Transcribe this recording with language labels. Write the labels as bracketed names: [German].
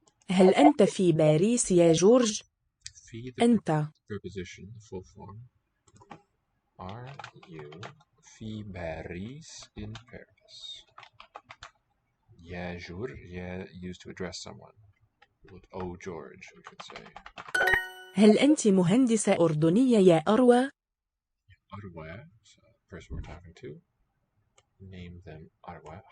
[Arabic] هل أنت في باريس يا جورج؟ في the أنت. [English] preposition, the full form. Are you [Arabic] في باريس [English] in Paris? يا George, yeah, used to address someone. With oh George, we could say. [Arabic] هل أنت مهندسة أردنية يا أروى؟ [English] أروى, so the person we're talking to. Name them أروى.